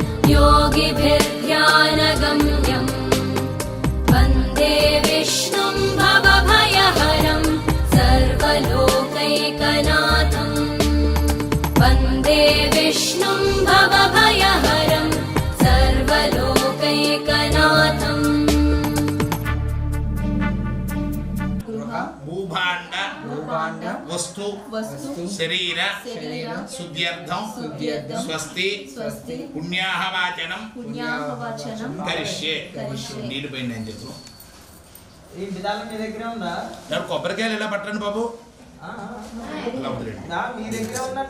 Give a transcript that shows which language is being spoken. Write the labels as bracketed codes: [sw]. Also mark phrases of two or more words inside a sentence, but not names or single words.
[sa] योगिभिर्ध्यानगम्यं, वन्दे विष्णुं भवभयहरं सर्वलोकैकनाथं, वन्दे विष्णुं भवभयहरं सर्वलोकैकनाथम्। భూభాండ वस्तु शरीर शुद्ध्यर्थं स्वस्ति पुण्याहवाचनं करिष्ये [te] నీళ్ళు పోయింది అని చెప్పు. ఈ విధానం మీ దగ్గర ఉందా? ఎవరు కొబ్బరికాయలు ఎలా పట్టండి బాబు అలా వదిలేండి. మీ దగ్గర ఉన్నట్టు